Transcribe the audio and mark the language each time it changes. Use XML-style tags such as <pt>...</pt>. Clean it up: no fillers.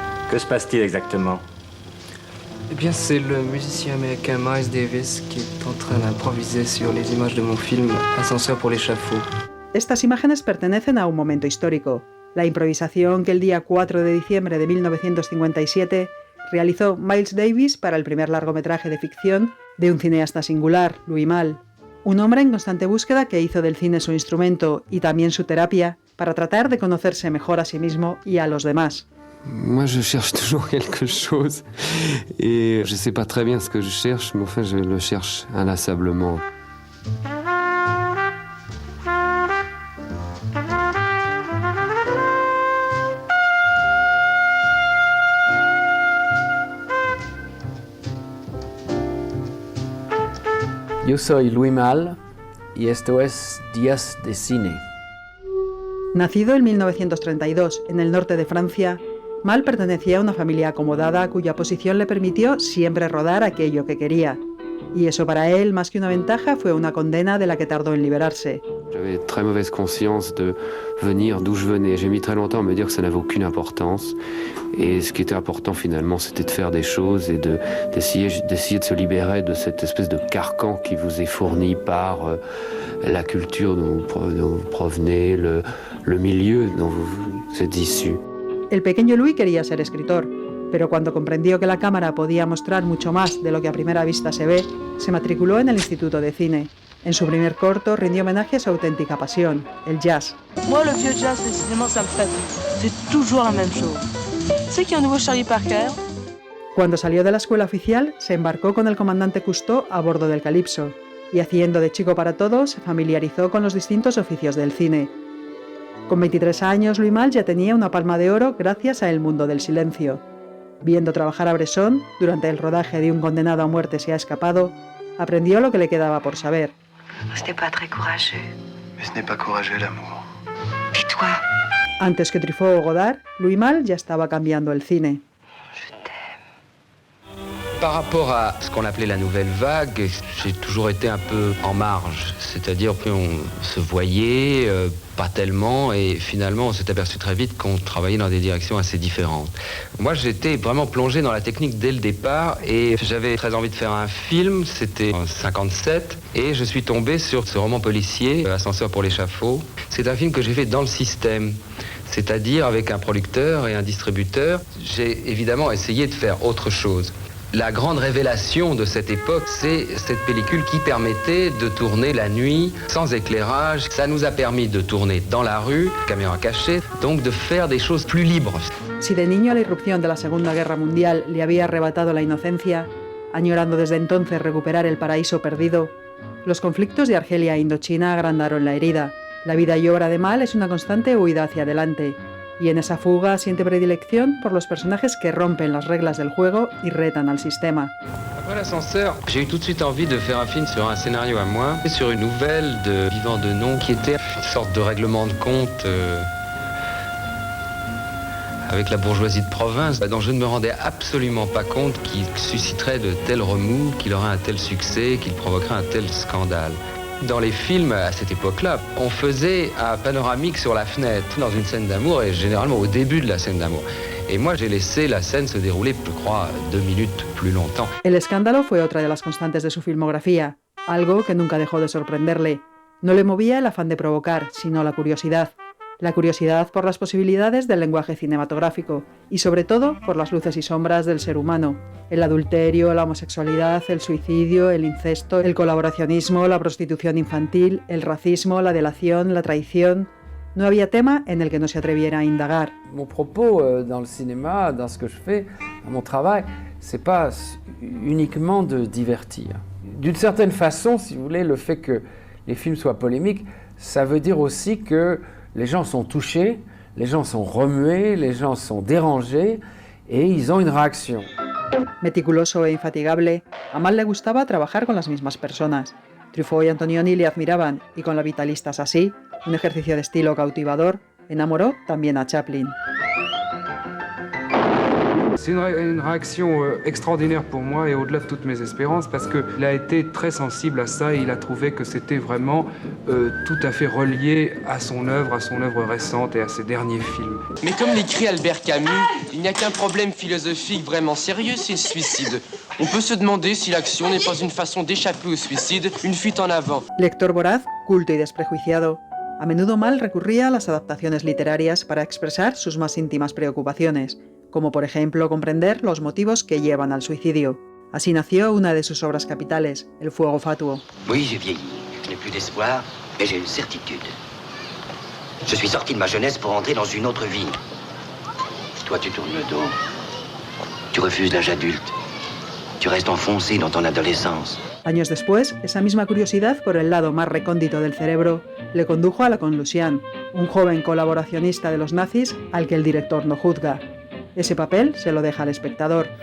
<fr>Que se passe-t-il exactement? Eh bien, c'est le musicien américain Miles Davis qui est en train d'improviser sur les images de mon film Ascenseur pour l'échafaud.</fr> <es>Estas imágenes pertenecen a un momento histórico, la improvisación que el día 4 de diciembre de 1957 realizó Miles Davis para el primer largometraje de ficción de un cineasta singular, Louis Malle, un hombre en constante búsqueda que hizo del cine su instrumento y también su terapia para tratar de conocerse mejor a sí mismo y a los demás.</es> <fr>Moi, je cherche toujours quelque chose et je sais pas très bien ce que je cherche, mais enfin, je le cherche inlassablement.</fr> <es>Yo soy Louis Malle y esto es Días de Cine. Nacido en 1932 en el norte de Francia, Malle pertenecía a una familia acomodada cuya posición le permitió siempre rodar aquello que quería. Y eso para él, más que una ventaja, fue una condena de la que tardó en liberarse.</es> <fr>J'avais très mauvaise conscience de venir d'où je venais. J'ai mis très longtemps à me dire que ça n'avait aucune importance. Et ce qui était important finalement, c'était de faire des choses et d'essayer de se libérer de cette espèce de carcan qui vous est fourni par la culture dont vous provenez, le milieu dont vous êtes issu.</fr> <es>El pequeño Louis quería ser escritor, pero cuando comprendió que la cámara podía mostrar mucho más de lo que a primera vista se ve, se matriculó en el Instituto de Cine. En su primer corto rindió homenaje a su auténtica pasión, el jazz.</es> <fr>Moi, le vieux jazz, décidément, ça me fatigue. C'est toujours la même chose. C'est qu'il y a un nouveau Charlie Parker.</fr> <es>Cuando salió de la escuela oficial, se embarcó con el comandante Cousteau a bordo del Calypso, y haciendo de chico para todo, se familiarizó con los distintos oficios del cine. Con 23 años, Louis Malle ya tenía una palma de oro gracias a El mundo del silencio. Viendo trabajar a Bresson, durante el rodaje de Un condenado a muerte se ha escapado, aprendió lo que le quedaba por saber.</es> <fr>Ce n'est pas très courageux. Mais ce n'est pas courageux l'amour. Tais-toi.</fr> <es>Antes que Truffaut o Godard, Louis Malle ya estaba cambiando el cine.</es> <fr>Par rapport à ce qu'on appelait la nouvelle vague, j'ai toujours été un peu en marge. C'est-à-dire qu'on se voyait, pas tellement, et finalement on s'est aperçu très vite qu'on travaillait dans des directions assez différentes. Moi j'étais vraiment plongé dans la technique dès le départ, et j'avais très envie de faire un film, c'était en 57, et je suis tombé sur ce roman policier, Ascenseur pour l'échafaud. C'est un film que j'ai fait dans le système. C'est-à-dire avec un producteur et un distributeur. J'ai évidemment essayé de faire autre chose. La grande révélation de cette époque, c'est cette pellicule qui permettait de tourner la nuit, sans éclairage. Ça nous a permis de tourner dans la rue, caméra cachée, donc de faire des choses plus libres.</fr> <es>Si de niño la irrupción de la Segunda Guerra Mundial le había arrebatado la inocencia, añorando desde entonces recuperar el paraíso perdido, los conflictos de Argelia e Indochina agrandaron la herida. La vida y obra de Mal es una constante huida hacia adelante, y en esa fuga siente predilección por los personajes que rompen las reglas del juego y retan al sistema.</es> <fr>Après l'ascenseur, j'ai eu tout de suite envie de faire un film sur un scénario à moi, et sur une nouvelle de Vivant de Nom, qui était une sorte de règlement de compte avec la bourgeoisie de province, dont je ne me rendais absolument pas compte qu'il susciterait de tels remous, qu'il aurait un tel succès, qu'il provoquerait un tel scandale. Dans les films, à cette époque-là, on faisait un panoramique sur la fenêtre, dans une scène d'amour, et généralement au début de la scène d'amour. Et moi, j'ai laissé la scène se dérouler, je crois, 2 minutes plus longtemps.</fr> <es>El escándalo fue otra de las constantes de su filmografía, algo que nunca dejó de sorprenderle. No le movía el afán de provocar, sino la curiosidad. La curiosidad por las posibilidades del lenguaje cinematográfico y sobre todo por las luces y sombras del ser humano. El adulterio, la homosexualidad, el suicidio, el incesto, el colaboracionismo, la prostitución infantil, el racismo, la delación, la traición. No había tema en el que no se atreviera a indagar.</es> <fr>Mon propos dans le cinéma, dans ce que je fais, dans mon travail, c'est pas uniquement de divertir. D'une certaine façon, si vous voulez, le fait que les films soient polémiques, ça veut dire aussi que les gens sont touchés, les gens sont remués, les gens sont dérangés et ils ont une réaction.</fr> <es>Meticuloso e infatigable, a Mal le gustaba trabajar con las mismas personas. Truffaut y Antonioni le admiraban y con La Vitalista así, un ejercicio de estilo cautivador, enamoró también a Chaplin.</es> <fr>C'est une réaction extraordinaire pour moi et au-delà de toutes mes espérances parce qu'il a été très sensible à ça et il a trouvé que c'était vraiment tout à fait relié à son œuvre récente et à ses derniers films. Mais comme l'écrit Albert Camus, il n'y a qu'un problème philosophique vraiment sérieux, c'est le suicide. On peut se demander si l'action n'est pas une façon d'échapper au suicide, une fuite en avant.</fr> <es>Lector voraz, culto y desprejuiciado, a menudo Mal recurría a las adaptaciones literarias para expresar sus más íntimas preocupaciones, como por ejemplo comprender los motivos que llevan al suicidio. Así nació una de sus obras capitales, El fuego fatuo.</es> <fr>Oui, j'ai vieilli. Je n'ai plus d'espoir, mais j'ai une certitude. Je suis sorti de ma jeunesse pour entrer dans une autre vie. Toi, tu tournes le dos. Tu refuses l'âge adulte. Tu restes enfoncé dans ton adolescence.</fr> <es>Años después, esa misma curiosidad por el lado más recóndito del cerebro le condujo a Lacon Lucien, un joven colaboracionista de los nazis al que el director no juzga. Ese papel se lo deja al espectador.</es>